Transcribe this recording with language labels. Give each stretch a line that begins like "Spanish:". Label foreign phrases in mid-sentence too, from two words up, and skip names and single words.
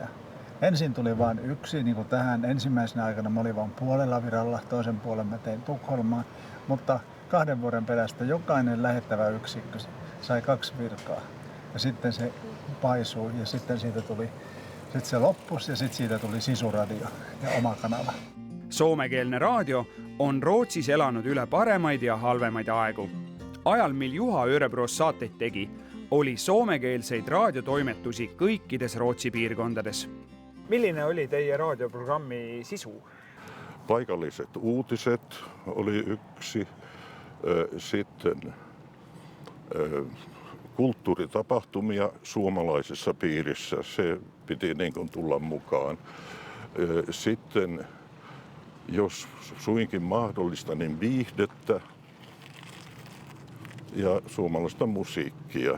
Finnish: Ensin tuli vain yksi, niin kuin tähän ensimmäisenä aikana mä olin vain puolella viralla, toisen puolen mä tein Tukholmaan, mutta 2 vuoden perästä jokainen lähettävä yksikkö sai 2 virkaa. Ja sitten se paisui ja sitten siitä tuli se loppus ja sitten siitä tuli sisuradio ja oma kanava.
Estonian: Soomekeelne raadio on Rootsis elanud üle paremaid ja halvemaid aegu. ajal, mil Juha Örebroos saateid tegi, oli soomekeelseid raadiotoimetusi kõikides Rootsi piirkondades. Milline oli teie raadioprogrammi sisu?
Finnish: Paikalliset uutiset oli yksi, sitten kulttuuritapahtumia suomalaisessa piirissä, se piti niin kuin tulla mukaan. Sitten, jos suinkin mahdollista, niin viihdettä ja suomalaista musiikkia.